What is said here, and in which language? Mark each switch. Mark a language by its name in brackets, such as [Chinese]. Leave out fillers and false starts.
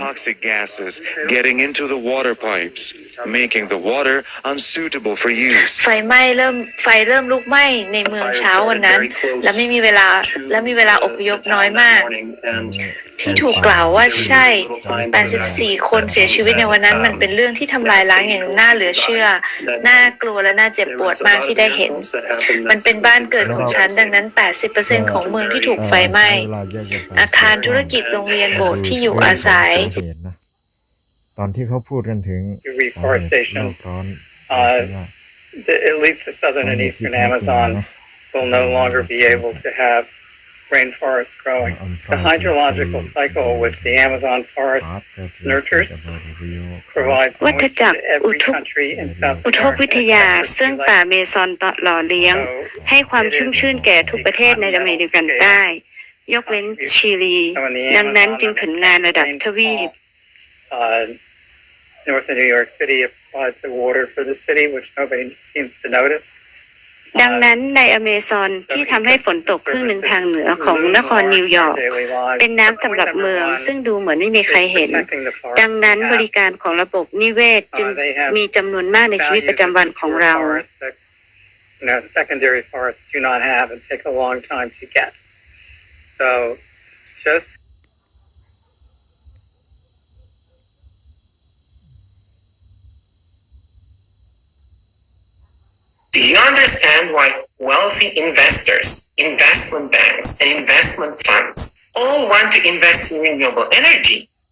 [English] toxic gases getting into the water pipes, making the water unsuitable for use. [Thai] ไฟเริ่มลุกไหม้ในเมืองเช้าวันนั้น และมีเวลาอพยพน้อยมาก ที่ถูกกล่าวว่าใช่ 84 คนเสียชีวิตในวันนั้นมันเป็นเรื่องที่ทำลายล้างอย่างน่าเหลือเชื่อ น่ากลัวและน่าเจ็บปวดมากที่ได้เห็น มันเป็นบ้านเกิดของฉันดังนั้น 80% ของเมืองที่ถูกไฟไหม้ อาคารธุรกิจโรงเรียนโบสถ์ที่อยู่อาศัย ตอนที่เขาพูดกันถึง [English] Reforestation. [Thai] โลกร้อน [English] At least the southern and eastern Amazon will no longer be able to have rainforest growing. The hydrological cycle which the Amazon forest nurtures provides [Thai] วัฏ [English] moisture [Thai] จักร [English] to every country in South [Thai] อุทกวิทยาซึ่งป่าเมซอนหล่อเลี้ยง ให้ความชุ่มชื่นแก่ทุกประเทศในอเมริกันใต้ยกเว้นชิลี ดังนั้นจึงผลงานระดับทวีป [English] North of New York City provides the water for the city, which nobody seems to notice. [Thai] ดังนั้นในอเมซอนที่ทำให้ฝนตกครึ่งหนึ่งทางเหนือของนครนิวยอร์กเป็นน้ำสำหรับเมืองซึ่งดูเหมือนไม่มีใครเห็น ดังนั้นบริการของระบบนิเวศจึงมีจำนวนมากในชีวิตประจำวันของเรา [English] Secondary forests do not have and take a long time to get. So, just Do you understand why wealthy investors, investment banks, and investment funds all want to invest in renewable energy?